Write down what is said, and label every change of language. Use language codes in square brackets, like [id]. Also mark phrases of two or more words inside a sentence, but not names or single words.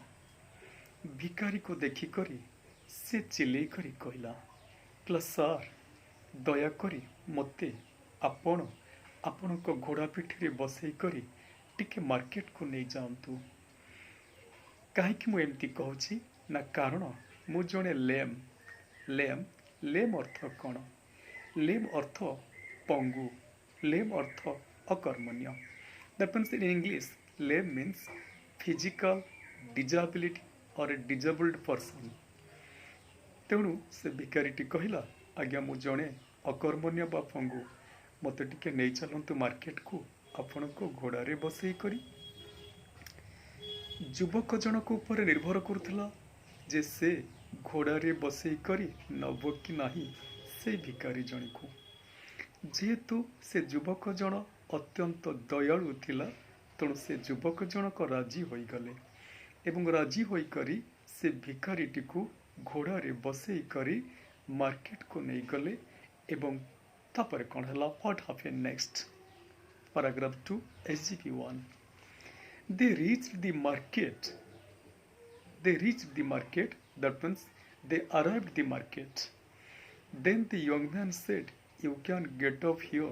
[or] ଭିକାରୀକୁ ଦେଖିକରି ସେ ଚିଲେଇ କରି କହିଲା, ସାର୍, ଦୟାକରି ମୋତେ ଆପଣଙ୍କ ଘୋଡ଼ା ପିଠିରେ ବସେଇ କରି ଟିକେ ମାର୍କେଟକୁ ନେଇଯାଆନ୍ତୁ। କାହିଁକି ମୁଁ ଏମିତି କହୁଛି ନା କାରଣ ମୁଁ ଜଣେ ଲେମ୍ ଅର୍ଥ କ'ଣ? ଲେମ୍ ଅର୍ଥ ପଙ୍ଗୁ, ଲେମ୍ ଅର୍ଥ ଅକର୍ମଣ୍ୟ। [en] That means in English, lame means physical disability or a disabled person. [or] ତେଣୁ ସେ ଭିକାରୀଟି କହିଲା, ଆଜ୍ଞା ମୁଁ ଜଣେ ଅକର୍ମଣ୍ୟ ବା ପଙ୍ଗୁ, ମୋତେ ଟିକେ ନେଇ ଚାଲନ୍ତୁ ମାର୍କେଟକୁ ଆପଣଙ୍କ ଘୋଡ଼ାରେ ବସେଇ କରି। ଯୁବକ ଜଣକ ଉପରେ ନିର୍ଭର କରୁଥିଲା ଯେ ସେ ଘୋଡ଼ାରେ ବସେଇ କରି ନେବ କି ନାହିଁ ସେଇ ଭିକାରୀ ଜଣକୁ। ଯେହେତୁ ସେ ଯୁବକ ଜଣ ଅତ୍ୟନ୍ତ ଦୟାଳୁ ଥିଲା, ତେଣୁ ସେ ଯୁବକ ଜଣକ ରାଜି ହୋଇଗଲେ ଏବଂ ରାଜି ହୋଇକରି ସେ ଭିକାରୀଟିକୁ ଘୋଡ଼ାରେ ବସେଇ କରି ମାର୍କେଟକୁ ନେଇଗଲେ। ଏବଂ ତାପରେ କ'ଣ ହେଲା? [en] What happened next? Paragraph 2 SGP 1. They reached the market. That means they arrived the market. Then the young man said, you can get off here.